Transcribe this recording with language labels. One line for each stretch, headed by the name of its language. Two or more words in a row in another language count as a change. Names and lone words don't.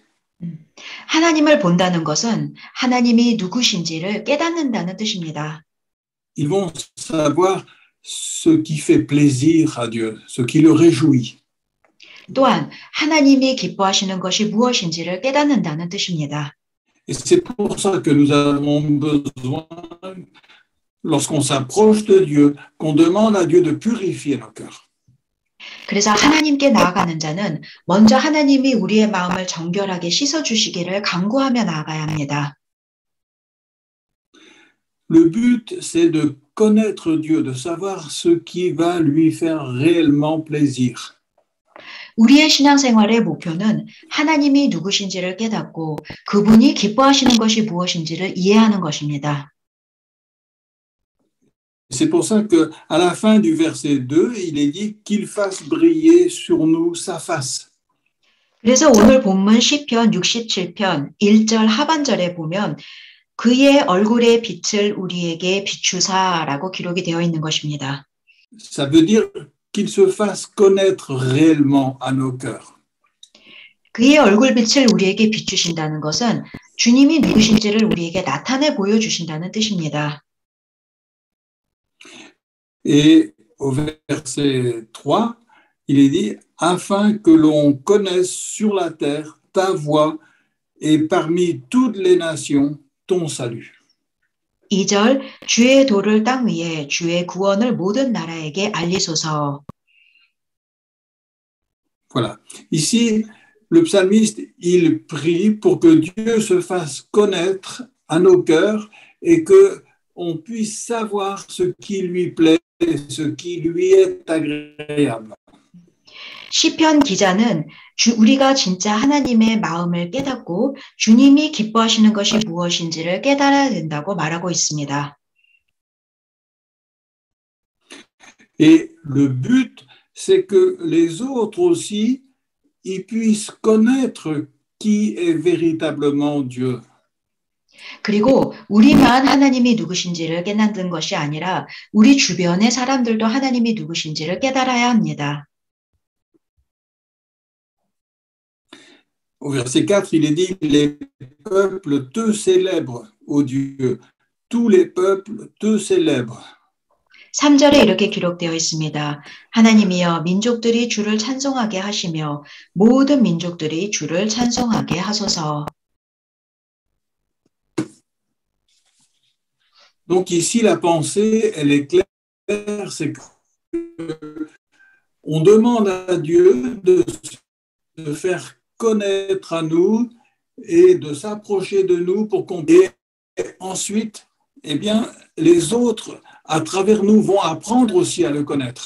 Korean: 하나님을 본다는 것은 하나님이 누구신지를 깨닫는다는 뜻입니다.
French: Ils vont savoir ce qui fait plaisir à Dieu, ce qui le réjouit.
Korean: 또한 하나님이 기뻐하시는 것이 무엇인지를 깨닫는다는 뜻입니다.
French: Et c'est pour ça que nous avons besoin, lorsqu'on s'approche de Dieu, qu'on demande à Dieu de purifier nos cœurs.
Korean: 그래서 하나님께 나아가는 자는 먼저 하나님이 우리의 마음을 정결하게 씻어주시기를 간구하며 나아가야 합니다.
French: Le but, c'est de connaître Dieu, de savoir ce qui va lui faire réellement plaisir.
Korean: 우리의 신앙생활의 목표는 하나님이 누구신지를 깨닫고 그분이 기뻐하시는 것이 무엇인지를 이해하는 것입니다.
French: C'est pour ça qu'à la fin du verset 2, il est dit qu'il fasse briller sur nous sa face.
Korean: 그래서 오늘 본문 시편 67편 1절 하반절에 보면 그의 얼굴의 빛을 우리에게 비추사라고 기록이 되어 있는 것입니다.
French: Ça veut dire qu'il se fasse connaître réellement à nos cœurs.
Korean: 그의 얼굴빛을 우리에게 비추신다는 것은 주님이 누구신지를 우리에게 나타내 보여주신다는 뜻입니다.
French: Et au verset 3, il est dit « Afin que l'on connaisse sur la terre ta voie et parmi toutes les nations ton salut. »
Korean: 2절 주의 도를 땅 위에 주의 구원을 모든 나라에게 알리소서.
French: Voilà. Ici, le psalmiste, il prie pour que Dieu se fasse connaître à nos cœurs et que on puisse savoir ce qui lui plaît, ce qui lui est agréable.
Korean: 시편 기자는 우리가 진짜 하나님의 마음을 깨닫고 주님이 기뻐하시는 것이 무엇인지를 깨달아야 된다고 말하고 있습니다.
French: Et le but, c'est que les autres aussi, ils puissent connaître qui est véritablement Dieu.
Korean: 그리고 우리만 하나님이 누구신지를 깨닫는 것이 아니라 우리 주변의 사람들도 하나님이 누구신지를 깨달아야 합니다.
French: Au verset 4, il est dit « Les peuples te célèbrent, ô Dieu. Tous les peuples te célèbrent. »
Korean: 3절에 이렇게 기록되어 있습니다. 하나님이여 민족들이 주를 찬송하게 하시며 모든 민족들이 주를 찬송하게 하소서.
French: Donc ici, la pensée, elle est claire, c'est qu'on demande à Dieu de se faire connaître à nous et de s'approcher de nous pour qu'on puisse ensuite, eh bien, les autres, à travers nous, vont apprendre aussi à le connaître.